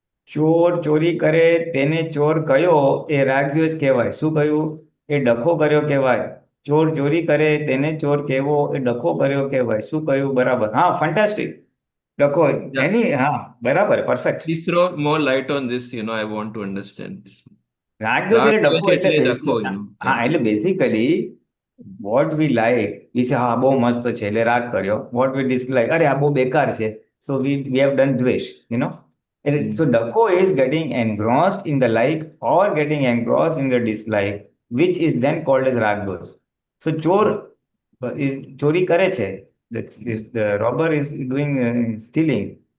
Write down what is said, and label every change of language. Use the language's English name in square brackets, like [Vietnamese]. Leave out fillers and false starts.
[Gujarati] ચોર ચોરી કરે તેને ચોર કયો એ રાગ દ્વેષ કહેવાય. શું કહ્યું? એ ડખો કર્યો કહેવાય. ચોર ચોરી કરે તેને ચોર કહેવો એ ડખો કર્યો કહેવાય. શું કહ્યું? બરાબર. ફેન્ટાસ્ટિક. ડખો એની બરાબર, perfect. [English] Please throw more light on this, I want to understand. [Gujarati] રાગ દ્વેષ એટલે ડખો એટલે એટલે [English] basically what we like, we say, [Gujarati] બહુ મસ્ત છે એટલે રાગ કર્યો. [English] What we dislike, [Gujarati] અરે આ બહુ બેકાર છે. [English] So we have done dvesh, So dakho is getting engrossed in the like or getting engrossed in the dislike, which is then called as rag dosh. So chor is [Gujarati] chori kare che. [English] The robber is doing stealing.